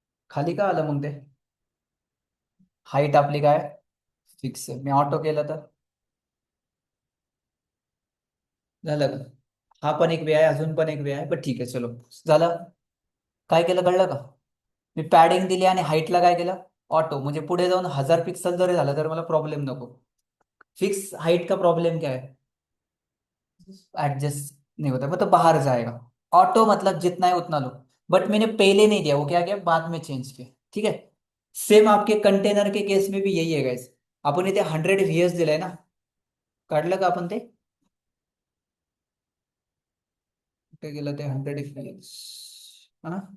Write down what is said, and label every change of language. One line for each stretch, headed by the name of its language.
Marathi: खाली का आलं मग ते? हाईट आपली काय फिक्स आहे. मी ऑटो केलं तर झालं का? हा पण एक वे आहे, अजून पण एक वे आहे, पण ठीक आहे, चलो. झालं? काय केलं कळलं का? मी पॅडिंग दिली आणि हाईटला काय केलं, ऑटो. म्हणजे पुढे जाऊन 1000 पिक्सल जरी झालं तर मला प्रॉब्लेम नको.
Hindi: फिक्स हाइट का प्रॉब्लम क्या है, एडजस्ट नहीं होता, मतलब बाहर जाएगा। ऑटो मतलब जितना है उतना लो। बट मैंने पहले नहीं दिया, वो क्या किया बाद में चेंज किया, ठीक है। सेम आपके कंटेनर के केस में भी यही है गाइस।
Marathi: आपण इथे 100 व्हीएस दिलाय ना, काढलं का आपण ते, कुठे गेलं ते 100 व्हीएस, हा.